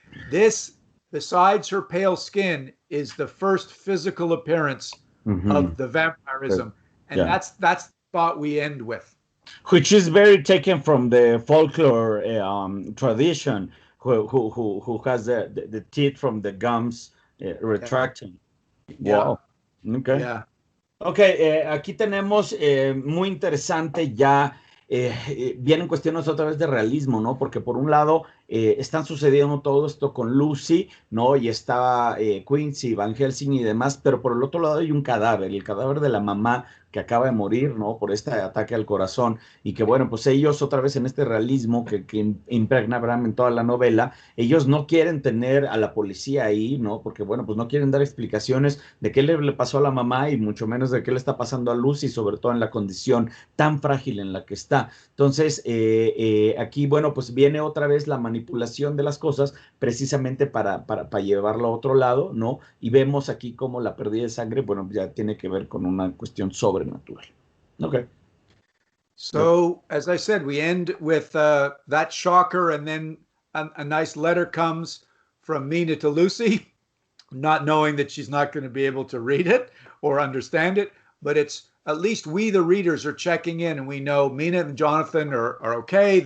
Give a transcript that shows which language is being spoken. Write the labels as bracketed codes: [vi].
[en] This, besides her pale skin, is the first physical appearance of the vampirism. And that's the thought we end with. Which is very taken from the folklore tradition, who has the teeth from the gums retracting. Wow. Okay. Yeah. [es] Okay, aquí tenemos muy interesante ya. Vienen cuestiones otra vez de realismo, ¿no? Porque por un lado están sucediendo todo esto con Lucy, ¿no? Y está Quincy, Van Helsing y demás, pero por el otro lado hay un cadáver, el cadáver de la mamá que acaba de morir, ¿no? Por este ataque al corazón, y que bueno, pues ellos otra vez en este realismo que impregna Bram en toda la novela, ellos no quieren tener a la policía ahí, ¿no? Porque bueno, pues no quieren dar explicaciones de qué le pasó a la mamá y mucho menos de qué le está pasando a Lucy, sobre todo en la condición tan frágil en la que está. Entonces, aquí, bueno, pues viene otra vez la manipulación de las cosas precisamente para llevarlo a otro lado, ¿no? Y vemos aquí cómo la pérdida de sangre, bueno, ya tiene que ver con una cuestión sobrenatural. [en] Okay. So, as I said, we end with that shocker, and then a nice letter comes from Mina to Lucy, not knowing that she's not going to be able to read it or understand it, but it's at least we, the readers, are checking in, and we know Mina and Jonathan are okay.